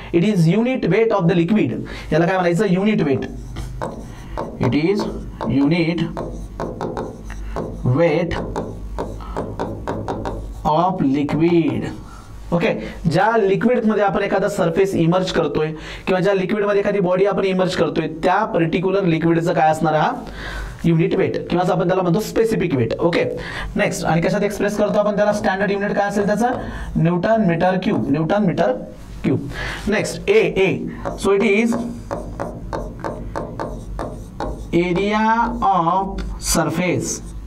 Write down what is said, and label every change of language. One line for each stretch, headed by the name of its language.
English: It is unit weight of the liquid.
Marathi: याला काय म्हणायचं?
English: Unit weight. It is unit weight of liquid.
Marathi: Okay, ज्या liquid मध्ये आपण एखादा सरफेस इमर्ज करतोय किंवा ज्या लिक्विड मध्ये एखादी बॉडी आपण इमर्ज करतोय, त्या पर्टिक्युलर लिक्विडचं काय असणार? हा युनिट वेट किंवा आपण त्याला म्हणतो स्पेसिफिक वेट। ओके, नेक्स्ट, आणि कशात एक्सप्रेस करतो आपण त्याला? स्टँडर्ड युनिट काय असेल त्याचा?
English: Newton metre cube. Next a so it is area of surface.